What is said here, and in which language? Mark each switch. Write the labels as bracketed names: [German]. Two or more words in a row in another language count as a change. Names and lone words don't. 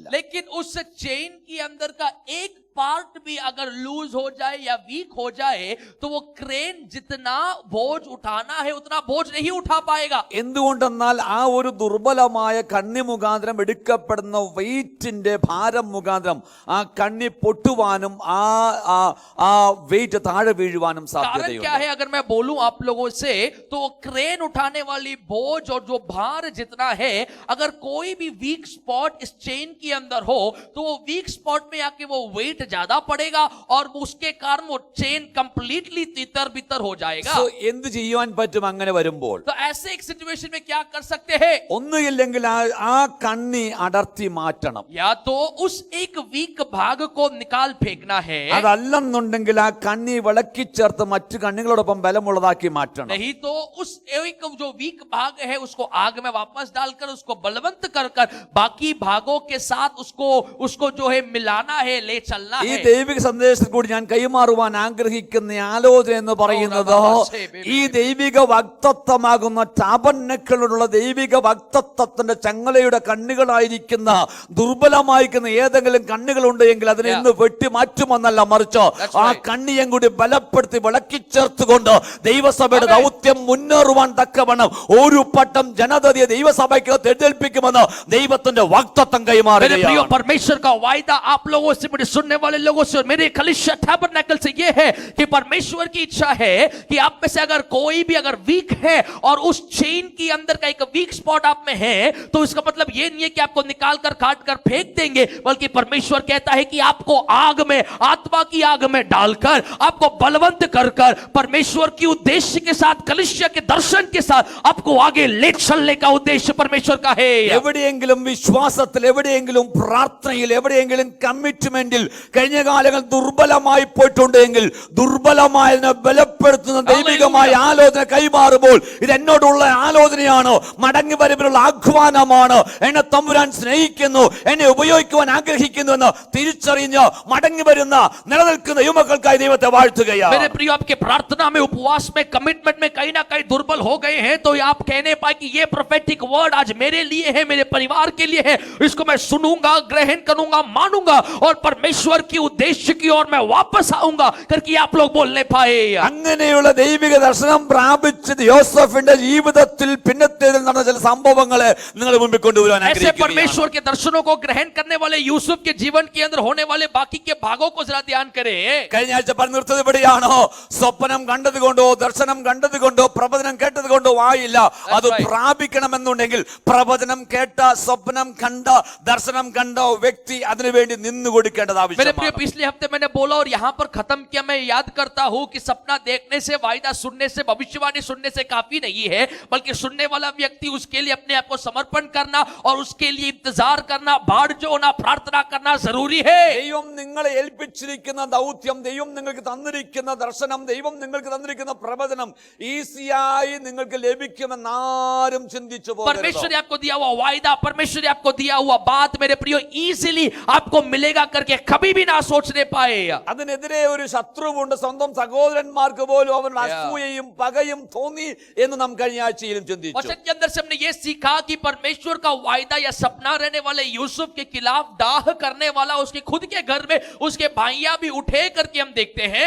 [Hindi] लेकिन उस चेन के अंदर का एक पार्ट भी अगर लूज हो जाए या वीक हो जाए तो वो क्रेन जितना बोझ उठाना है उतना बोझ नहीं उठा पाएगा। [Malayalam] എന്തുകൊണ്ടെന്നാൽ ആ ഒരു ദുർബലമായ കണ്ണി മുഖാന്തരം എടുക്കപ്പെടുന്ന വെയിറ്റിന്റെ ഭാരം മുഖാന്തരം ആ കണ്ണി പൊട്ടുവാനും ആ വെയിറ്റ് താഴെ വീഴുവാനും [Hindi] कारण क्या [Malayalam] സാധ്യതയുണ്ട്. [Hindi] है अगर मैं बोलूं आप लोगों से तो क्रेन उठाने वाली बोझ और जो भार जितना है अगर कोई भी [English] weak spot [Hindi] इस चेन के अंदर हो तो वो [English] weak spot [Hindi] में आके वो वेट ज्यादा पड़ेगा और उसके कारण वो चेन कंप्लीटली तितर बितर हो जाएगा। [Malayalam] സോ എന്ത് ചെയ്യുവാൻ പറ്റും അങ്ങനെ വരുമ്പോൾ? [Hindi] तो ऐसे एक सिचुएशन में क्या कर सकते हैं? [Malayalam] ഒന്നുമില്ലെങ്കിൽ ആ കണ്ണി അടർത്തി മാറ്റണം. [Hindi] या तो उस एक वीक भाग को निकाल फेंकना है, [Malayalam] അതല്ലെന്നുണ്ടെങ്കിൽ ആ കണ്ണി വിളക്കി ചേർത്ത് മറ്റു കണ്ണികളോടൊപ്പം ബലമുള്ളതാക്കി മാറ്റണം. [Hindi] नहीं तो उस एक जो वीक भाग है उसको आग में वापस डालकर उसको बलवंत कर कर बाकी भागों के साथ उसको जो है मिलाना है, ले चलना [Malayalam] ഈ [Hindi] है। [Malayalam] ദൈവിക സന്ദേശത്തിൽ കൂടി ഞാൻ കൈമാറുവാൻ ആഗ്രഹിക്കുന്ന ആലോചന എന്ന് പറയുന്നത് ഈ ദൈവിക വക്തത്വമാകുന്ന ടാബർനക്കിളിലുള്ള ദൈവിക വക്തത്വത്തിന്റെ ചങ്ങലയുടെ കണ്ണികളായിരിക്കുന്ന ദുർബലമായിരിക്കുന്ന ഏതെങ്കിലും കണ്ണികളുണ്ട് എങ്കിൽ അതിനെ ഇന്ന് വെട്ടി മാറ്റുമെന്നല്ല, മറിച്ച് ആ കണ്ണിയും കൂടി ബലപ്പെടുത്തി വിളക്കി ചേർത്തുകൊണ്ട് ദൈവസഭയുടെ ദൗത്യം മുന്നേറുവാൻ തക്കവണ്ണം ഒരു പട്ടം ജനതയെ ദൈവസഭയ്ക്ക് തെരഞ്ഞെടുപ്പിക്കുമെന്ന് ദൈവത്തിന്റെ വക്തത്വം [Hindi] मेरे प्रिय [Malayalam] കൈമാറുകയാണ്. [Hindi] परमेश्वर का वायदा आप लोगों से, मेरे सुनने वाले लोगों से और मेरे कलीसिया टैबरनेकल से ये है कि परमेश्वर की इच्छा है कि आप में से अगर कोई भी अगर वीक है और उस चेन के अंदर का एक [English] weak spot [Hindi] आप में है तो इसका मतलब ये नहीं है कि आपको निकाल कर काट कर फेंक देंगे, बल्कि परमेश्वर कहता है कि आपको आग में, आत्मा की आग में डालकर आपको बलवंत कर कर परमेश्वर की उद्देश्य के साथ, कलीसिया के दर्शन के साथ आपको आगे ले चलने का उद्देश्य परमेश्वर का है। [Malayalam] എവിടെയെങ്കിലും വിശ്വാസത്തിൽ, എവിടെയെങ്കിലും പ്രാർത്ഥനയിൽ, എവിടെയെങ്കിലും കമ്മിറ്റ്മെന്റിൽ കഴിഞ്ഞ കാലങ്ങൾ ദുർബലമായി പോയിട്ടുണ്ടെങ്കിൽ ദുർബലമായതിനെ ബലപ്പെടുത്തുന്ന ദൈവികമായ ആലോചന കൈമാറുമ്പോൾ ഇത് എന്നോടുള്ള ആലോചനയാണ്, മടങ്ങി വരുവാനുള്ള ആഹ്വാനമാണ്, എന്നെ തമ്പുരാൻ സ്നേഹിക്കുന്നു, എന്നെ ഉപയോഗിക്കുവാൻ ആഗ്രഹിക്കുന്നു എന്ന് തിരിച്ചറിഞ്ഞ് മടങ്ങി വരുന്ന നിലനിൽക്കുന്ന യുവമക്കൾക്കായി ദൈവത്തെ വാഴ്ത്തുകയാണ്. [Hindi] मेरे प्रिय आपके प्रार्थना में, उपवास में, कमिटमेंट में कहीं ना कहीं दुर्बल हो गए हैं तो आप कहने पाए कि ये [English] prophetic word [Hindi] आज मेरे लिए है, मेरे परिवार के लिए है, इसको मैं सुनूंगा, ग्रहण करूंगा, मानूंगा और परमेश्वर की उद्देश्य की ओर मैं वापस आऊंगा करके आप लोग बोलने पाए। [Malayalam] അങ്ങനെയുള്ള ദൈവിക ദർശനം പ്രാപിച്ചത് യോസഫിന്റെ ജീവിതത്തിൽ പിന്നത്തേതിൽ നടന്ന ചില സംഭവങ്ങളെ നിങ്ങളുടെ മുമ്പിൽ കൊണ്ടുവരാൻ [Hindi] ऐसे [Malayalam] ആഗ്രഹിക്കുകയാണ്. [Hindi] परमेश्वर के दर्शनों को ग्रहण करने वाले यूसुफ के जीवन के अंदर होने वाले बाकी के भागों को जरा ध्यान करें। [Malayalam] കഴിഞ്ഞ ആഴ്ച പറഞ്ഞു നിർത്തത് ഇവിടെയാണോ? സ്വപ്നം കണ്ടത് കൊണ്ടോ ദർശനം കണ്ടത് കൊണ്ടോ പ്രവചനം കേട്ടത് കൊണ്ടോ ആയില്ല. അത് പ്രാപിക്കണമെന്നുണ്ടെങ്കിൽ പ്രവചനം കേട്ട, സ്വപ്നം കണ്ട, ദർശനം കണ്ട വ്യക്തി അതിനുവേണ്ടി നിന്നു കൊടുക്കേണ്ടത് [Hindi] मेरे प्रिय [Malayalam] ആവശ്യമാണ്. [Hindi] पिछले हफ्ते मैंने बोला और यहाँ पर खत्म किया, मैं याद करता हूँ कि सपना देखने से, वायदा सुनने से, भविष्यवाणी सुनने से काफी नहीं है, बल्कि सुनने वाला व्यक्ति उसके लिए अपने आप को समर्पण करना और उसके लिए इंतजार करना, बाढ़ जो होना, प्रार्थना करना जरूरी है। [Malayalam] ദൈവം നിങ്ങളെ ഏൽപ്പിച്ചിരിക്കുന്ന ദൗത്യം, ദൈവം നിങ്ങൾക്ക് തന്നിരിക്കുന്ന ദർശനം, ദൈവം നിങ്ങൾക്ക് തന്നിരിക്കുന്ന പ്രവചനം ഈസിയായി നിങ്ങൾക്ക് ലഭിക്കുമെന്നാരും ചിന്തിച്ചു പോകരുത്. [Hindi] परमेश्वर ने आपको दिया हुआ वायदा, परमेश्वर ने आपको दिया हुआ बात मेरे प्रियो इजीली आपको मिलेगा करके कभी भी ना सोचने पाए। [Malayalam] അതിനെതിരെ ഒരു ശത്രുവുണ്ട്. സ്വന്തം സഹോദരന്മാർക്ക് പോലും അവരുടെ അസൂയയും പകയും തോന്നി എന്ന് നാം കഴിഞ്ഞ ആഴ്ചയിലും ചിന്തിച്ചു. [Hindi] वचन के अंदर से हमने ये सीखा कि परमेश्वर का वायदा या सपना रहने वाले यूसुफ के खिलाफ डाह करने वाला उसके खुद के घर में उसके भाइयां भी उठे करके हम देखते हैं।